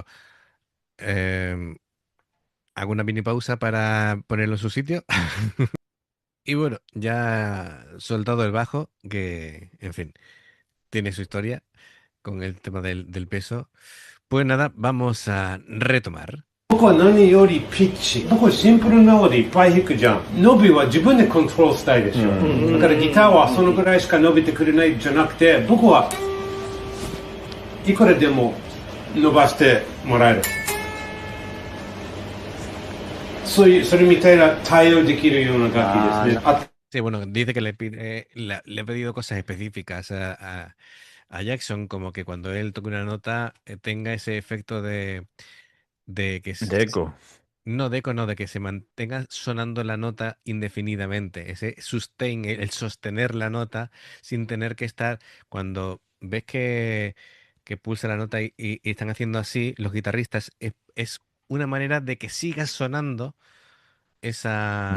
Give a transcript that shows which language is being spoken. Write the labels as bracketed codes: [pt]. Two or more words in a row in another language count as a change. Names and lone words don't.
[es] Em, hago una mini pausa para ponerlo en su sitio. Y bueno, ya soltado el bajo, que, en fin, tiene su historia con el tema del peso. Pues nada, vamos a retomar. [ja] 僕は何よりピッチ。僕はシンプルなのでいっぱい弾くじゃん。伸びは自分でコントロールしたいでしょ。だからギターはそのぐらいしか伸びてくれないじゃなくて、僕はいくらでも伸ばしてもらえる。それみたいな対応できるような楽器ですね。 [es] Sí, bueno, dice que le ha pedido cosas específicas a Jackson, como que cuando él toque una nota tenga ese efecto de que De eco. no de eco, no, de que se mantenga sonando la nota indefinidamente, ese sustain, el sostener la nota sin tener que estar, cuando ves que pulsa la nota y están haciendo así, los guitarristas, es una manera de que siga sonando esa